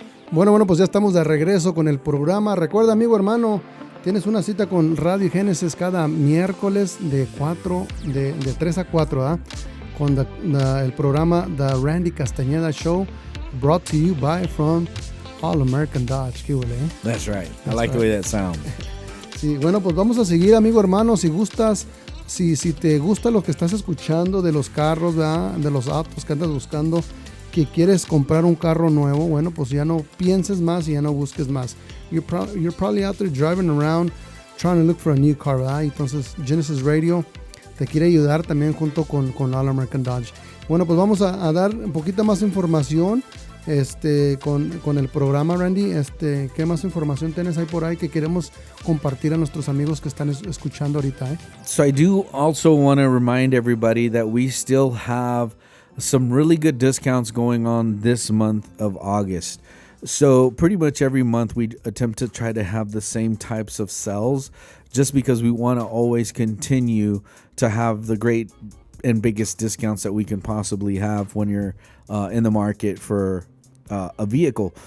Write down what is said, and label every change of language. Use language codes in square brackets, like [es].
[es] Bueno, pues ya estamos de regreso con el programa. Recuerda, amigo hermano, tienes una cita con Radio Génesis cada miércoles de 3 a 4, ¿ah? Con el programa The Ramdy Casataneda Show, [en] brought to you by from [es] All American Dodge. ¿Qué huele, eh? [en] That's right. I like the way that sounds. [es] Sí, bueno, pues vamos a seguir, amigo hermano. Si gustas, si te gusta lo que estás escuchando de los carros, ¿verdad? De los autos que andas buscando, que quieres comprar un carro nuevo, bueno, pues ya no pienses más y ya no busques más. [en] You're probably out there driving around trying to look for a new car, ¿verdad? [es] Entonces Genesis Radio te quiere ayudar también junto con All American Dodge. Bueno, pues vamos a dar un poquito más información con el programa, Randy. ¿Qué más información tienes ahí por ahí que queremos compartir a nuestros amigos que están escuchando ahorita, eh? [en] So I do also want to remind everybody that we still have some really good discounts going on this month of August. So pretty much every month we attempt to try to have the same types of sales, just because we want to always continue to have the great and biggest discounts that we can possibly have when you're in the market for a vehicle.